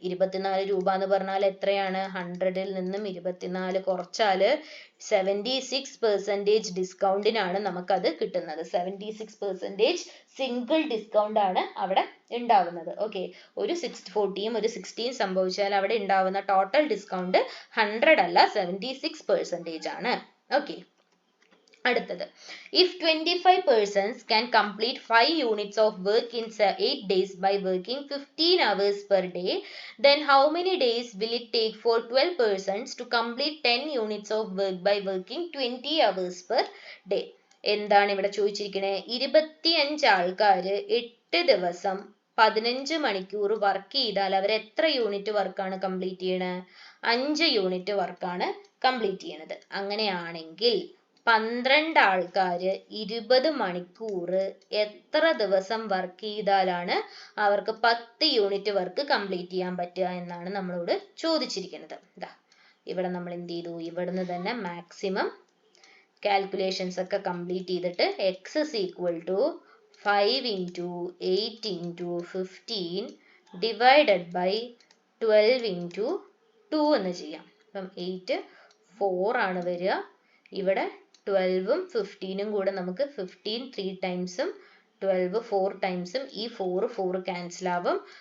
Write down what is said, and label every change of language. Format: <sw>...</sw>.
<ml>24 രൂപ എന്ന് പറഞ്ഞാൽ എത്രയാണ്? 100ൽ നിന്നും 24 കുറച്ചാൽ 76% ഡിസ്കൗണ്ടിനാണ് നമുക്കത് കിട്ടുന്നത്. 76% സിംഗിൾ ഡിസ്കൗണ്ട് ആണ് അവിടെ ഉണ്ടാവുന്നത്. ഓക്കെ, ഒരു 40യും ഒരു 60യും സംഭവിച്ചാൽ അവിടെ ഉണ്ടാവുന്ന ടോട്ടൽ ഡിസ്കൗണ്ട് 100 അല്ല 76% ആണ്. ഓക്കെ, അടുത്തത്</ml> <en>if 25 persons can complete 5 units of work in 8 days by working 15 hours per day, then how many days will it take for 12 persons to complete 10 units of work by working 20 hours per day?</en> <ml>എന്താണ് ഇവിടെ ചോദിച്ചിരിക്കുന്നത്? 25 ആൾക്കാർ 8 ദിവസം 15 മണിക്കൂർ work ചെയ്താൽ അവർ എത്ര unit വർക്കാണ് complete ചെയ്യണത്? 5 യൂണിറ്റ് വർക്കാണ് കംപ്ലീറ്റ് ചെയ്യണത്. അങ്ങനെയാണെങ്കിൽ 12 ആൾക്കാർ 20 മണിക്കൂർ എത്ര ദിവസം വർക്ക് ചെയ്താലാണ് അവർക്ക് 10 യൂണിറ്റ് വർക്ക് കംപ്ലീറ്റ് ചെയ്യാൻ പറ്റുക എന്നാണ് നമ്മളോട് ചോദിച്ചിരിക്കുന്നത്. ഇവിടെ നമ്മൾ എന്ത് ചെയ്തു? ഇവിടുന്ന് തന്നെ മാക്സിമം കാൽക്കുലേഷൻസ് ഒക്കെ കംപ്ലീറ്റ് ചെയ്തിട്ട് x is equal to</ml> <en>5 into 8 into 15 divided by 12 into 2</en> <ml>എന്ന് ചെയ്യാം. അപ്പം 8 4 ആണ് വരിക. ഇവിടെ 12ഉം 15ഉം കൂടെ നമുക്ക് 15 3 ടൈംസും 12 4 ടൈംസും ഈ 4 ക്യാൻസൽ ആവും.</ml>